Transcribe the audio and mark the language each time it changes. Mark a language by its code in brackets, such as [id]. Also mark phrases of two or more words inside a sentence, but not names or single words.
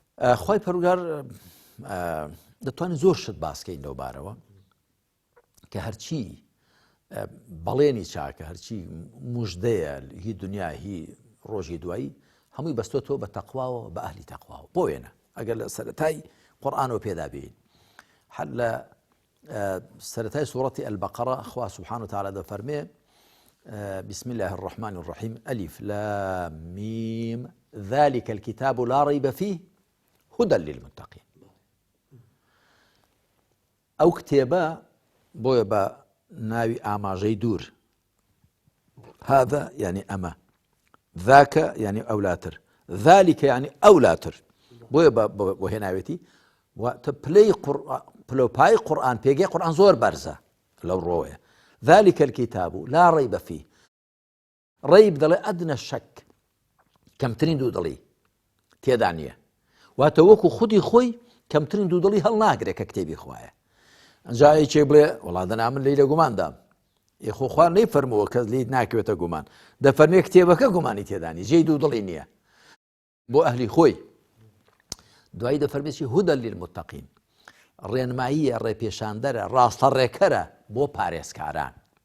[ckb] بەڵێ خوای پەروەردگار دەتوانین زۆر شت باسکەین لەو بارەوە کە هەرچی بەڵێنی چاکە هەرچی موژدەیە هی دنیا هی ڕۆژی دوایی هەمووی بەستۆتەوە بە تەقواوە بە ئەهلی تەقواوە بۆ وێنە ئەگەر لە سەرەتای قورئانەوە پێدا بێین هەر لە سەرەتای سوورەتی البەقەرە خوا [ar] سبحانه وتعالى [ckb] دەفەرمێ [ar] بسم الله الرحمن الرحيم ألف لام ميم ذلك الكتاب لا ريب فيه هدى للمتقين [ckb] ئەو کتێبە بۆیە بە ناوی ئاماژەی دوور [ar] هذا يعني [ckb] ئەمە [ar] ذاك يعني [ckb] ئەولاتر [ar] ذلك يعني [ckb] ئەولاتر بۆیە بۆ هێناوێتی واتە پلەپای قورئان پێگەی قورئان زۆر بەرزە لەو ڕۆیە [ar] ذلك الكتاب لا ريب فيه [ckb] ڕیب دەڵێ [ar] ئەدنە شەک [ckb] کەمترین دوودڵی تێدا نییە واتە وەکو خودی خۆی کەمترین دوودڵی هەڵناگرێت کە کتێبی خوایە ئەنجا یەکێک بڵێ وەڵا دەنا من لێی لە گوماندام یخۆ خوا نەیفەرمەوە کە لێی ناکەوێتە گومان دەفەرمێ کتێبەکە گومانی تێدانی جێی دوودڵی نییە بۆ ئەهلی خۆی دوایی دەفەرمێکی [ar] هودە للمتقین [ckb] ڕێنماییە ڕێپێشاندەرە ڕاستەڕێکەرە بۆ پارێزکاران